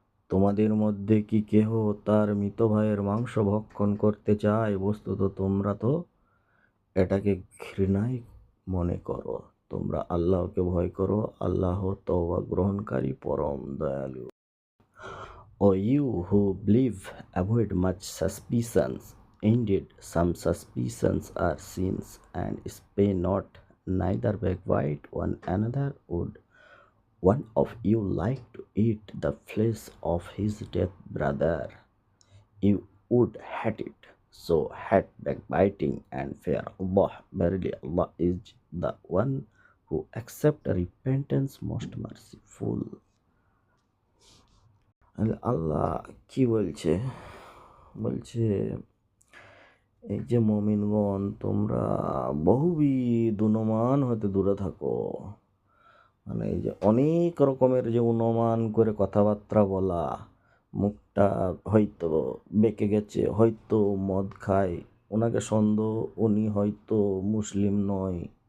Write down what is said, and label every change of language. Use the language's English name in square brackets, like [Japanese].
[Bangla] তোমাদের মধ্যে কি কেহ তার মৃত ভাইয়ের মাংস ভক্ষণ করতে চায়? বস্তুত তোমরা তো এটাকে ঘৃণাই মনে করো। তোমরা আল্লাহকে ভয় করো, আল্লাহ তওবা গ্রহণকারী, পরম দয়ালু। [English] O you who believe, avoid much suspicions. Indeed, some suspicions are sins, and spare not, neither backbite one another. Would one of you like to eat the flesh of his dead brother? You would hate it. So hate backbiting and fear Allah. Verily Allah is the one who accepts repentance, most merciful. [Bangla] আল্লাহ কি বলছে? বলছে এই যে মুমিনগণ, তোমরা বহুবিধ অনুমান হতে দূরে থাকো। মানে এই যে অনেক রকমের যে অনুমান করে কথাবার্তা বলা, মুখটা হয়তো বেঁকে গেছে, হয়তো মদ খায়, ওনাকে সন্দেহ উনি হয়তো মুসলিম নয়।